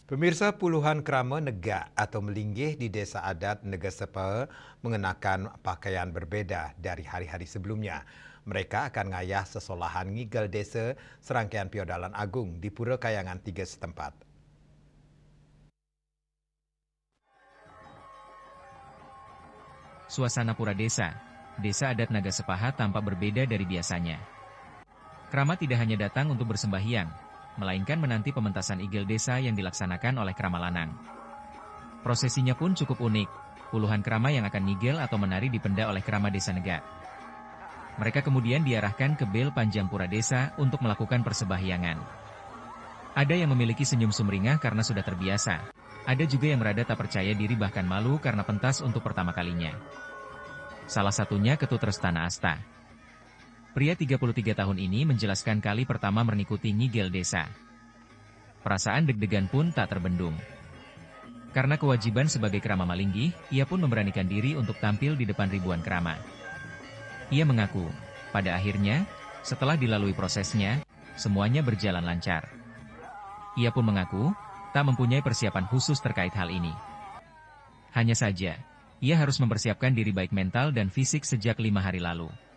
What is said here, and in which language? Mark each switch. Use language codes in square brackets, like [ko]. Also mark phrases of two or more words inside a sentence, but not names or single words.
[id] Pemirsa, puluhan krama negak atau melinggih di desa adat Negasepe mengenakan pakaian berbeda dari hari-hari sebelumnya. Mereka akan ngayah sesolahan ngigel desa serangkaian Piodalan Agung di Pura Kayangan 3 setempat. Suasana pura desa adat Nagasepaha tampak berbeda dari biasanya. Krama tidak hanya datang untuk bersembahyang, melainkan menanti pementasan igel desa yang dilaksanakan oleh Krama Lanang. Prosesinya pun cukup unik, puluhan krama yang akan ngigel atau menari dipenda oleh Krama Desa Negak. Mereka kemudian diarahkan ke bel panjang pura desa untuk melakukan persembahyangan. Ada yang memiliki senyum sumringah karena sudah terbiasa. Ada juga yang merada tak percaya diri bahkan malu karena pentas untuk pertama kalinya. Salah satunya Ketut Restana Asta. Pria 33 tahun ini menjelaskan kali pertama mengikuti ngigel desa. Perasaan deg-degan pun tak terbendung. Karena kewajiban sebagai krama malinggih, ia pun memberanikan diri untuk tampil di depan ribuan krama. Ia mengaku, pada akhirnya, setelah dilalui prosesnya, semuanya berjalan lancar. Ia pun mengaku, tak mempunyai persiapan khusus terkait hal ini. Hanya saja, ia harus mempersiapkan diri baik mental dan fisik sejak 5 hari lalu.